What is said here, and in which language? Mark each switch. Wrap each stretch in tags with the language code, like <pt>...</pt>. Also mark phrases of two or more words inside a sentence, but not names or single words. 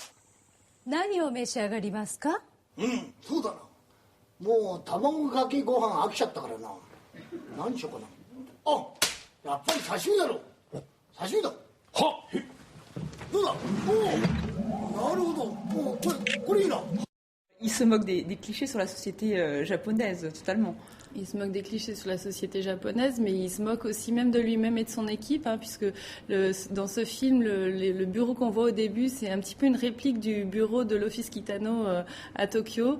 <ja>何を召し上がりますか？そうだな。もう卵かけご飯飽きちゃったからな。何しようかな。あ、やっぱり刺身だろ。刺身だ。はっ。どうだ。おお。なるほど。おこれいいな。</ja> <fr>Il se moque des clichés sur la société japonaise, totalement. Il se moque des clichés sur la société japonaise, mais il se moque aussi même de lui-même et de son équipe, hein, puisque dans ce film, le bureau qu'on voit au début, c'est un petit peu une réplique du bureau de l'Office Kitano à Tokyo.</fr>